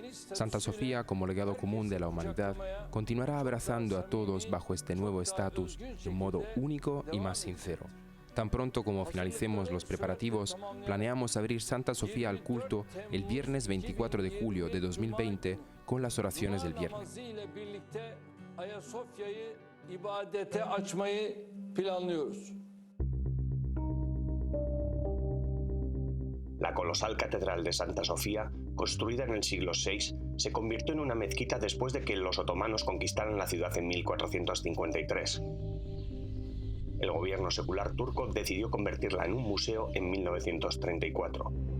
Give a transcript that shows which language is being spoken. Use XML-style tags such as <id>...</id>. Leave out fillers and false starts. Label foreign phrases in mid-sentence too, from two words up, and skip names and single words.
<es>Santa Sofía, como legado común de la humanidad, continuará abrazando a todos bajo este nuevo estatus de un modo único y más sincero. Tan pronto como finalicemos los preparativos, planeamos abrir Santa Sofía al culto el viernes 24 de julio de 2020 con las oraciones del viernes.</es> <tr>İbadete açmayı planlıyoruz.</tr> <es>La colosal catedral de Santa Sofía, construida en el siglo VI, se convirtió en una mezquita después de que los otomanos conquistaran la ciudad en 1453. El gobierno secular turco decidió convertirla en un museo en 1934.</es>